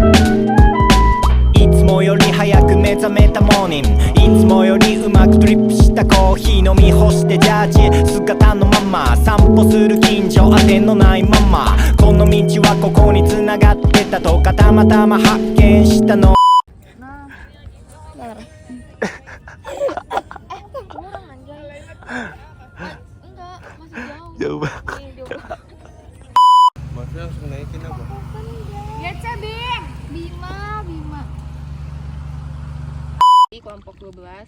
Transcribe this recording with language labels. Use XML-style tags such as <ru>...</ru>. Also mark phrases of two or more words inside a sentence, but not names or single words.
<ja>いつもより早く目覚めたモーニングいつもよりうまくドリップしたたコーヒー飲み干してジャージ姿のまま散歩する近所当てのないままこの道はここに繋がってたとかたまたま発見したの。</ja> <id>Jauh banget. Maksudnya langsung naikin apa? Ya Bim. Bima. Di kelompok 12.</id>